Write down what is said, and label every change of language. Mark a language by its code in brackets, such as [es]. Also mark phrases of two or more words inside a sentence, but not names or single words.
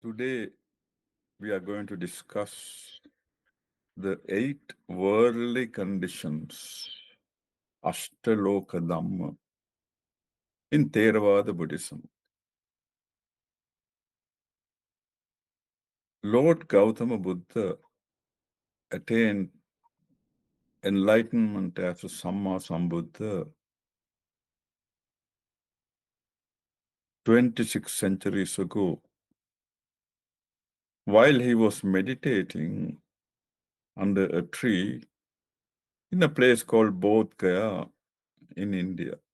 [en] Today, we are going to discuss the 8 worldly conditions, [pi] ashta, loka, Dhamma, [en] in Theravada Buddhism. Lord Gautama Buddha attained enlightenment as a [pi] Samma Sambuddha [en] 26 centuries ago, while he was meditating under a tree in a place called Bodh Gaya in India.